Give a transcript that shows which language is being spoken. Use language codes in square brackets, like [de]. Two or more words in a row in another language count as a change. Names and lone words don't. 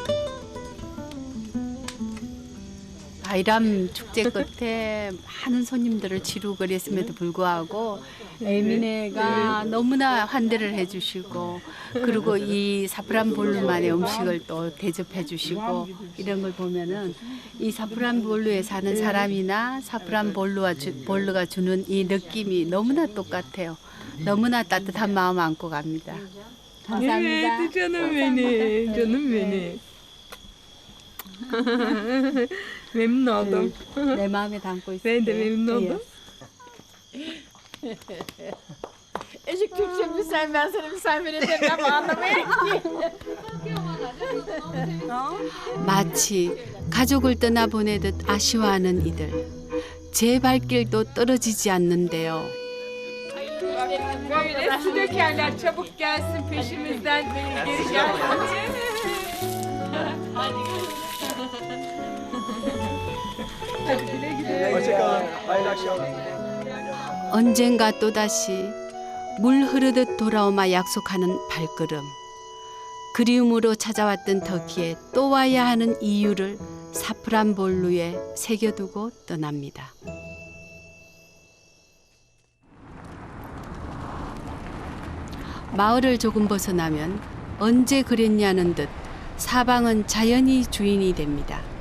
[ko] 바이람 축제 끝에 많은 손님들을 지루고 그랬음에도 불구하고 에미네가 너무나 환대를 해주시고 그리고 이 사프란볼루만의 음식을 또 대접해 주시고 이런 걸 보면은 이 사프란볼루에 사는 사람이나 사프란볼루가 주는 이 느낌이 너무나 똑같아요. 너무나 따뜻한 마음 안고 갑니다. 감사합니다. [tr] Evet canım benim. Canım benim. Memnun oldum. [ko] 내 마음에 담고 있어요. [tr] Ben de memnun oldum. Eşik Türkçe sen ben sana misafir ederim ama anlamayın ki. [ko] 마치 가족을 떠나보내듯 아쉬워하는 이들. 제 발길도 떨어지지 않는데요. [tr] Böyle su dökerler. Çabuk gelsin peşimizden. Geri gelsin. Hoşçakalın. Hayırlı akşamlar. [ko] 언젠가 또다시 물 흐르듯 돌아오마 약속하는 발걸음. 그리움으로 찾아왔던 터키에 또 와야 하는 이유를 사프란볼루에 새겨두고 떠납니다. 마을을 조금 벗어나면 언제 그랬냐는 듯 사방은 자연이 주인이 됩니다.